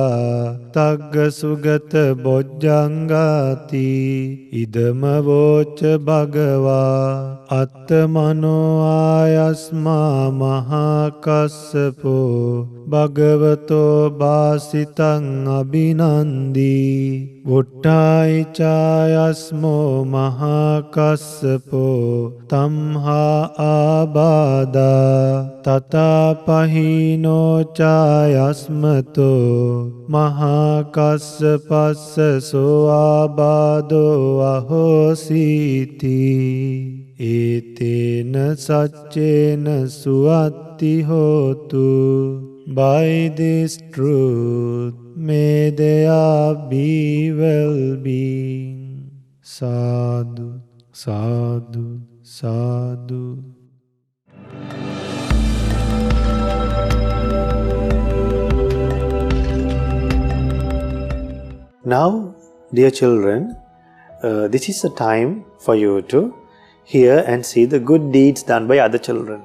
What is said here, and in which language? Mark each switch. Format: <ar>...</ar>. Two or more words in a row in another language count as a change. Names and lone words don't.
<pi>tagga sugata bojjhangati idama voca bhagava attamano ayasma mahakassapo bhagavato bāsitaṃ abhinandi vuṭṭāyicāyasmo mahakassapo tamha ābādā tatāpahino cāyasmato mahakassapassa so ābādo ahosīti etena saccena suatti hotu.</pi> <en>By this truth may there be well-being.</en> <pi>Sadhu, sadhu, sadhu.</pi> <en>Now, dear children, this is a time for you to hear and see the good deeds done by other children.</en>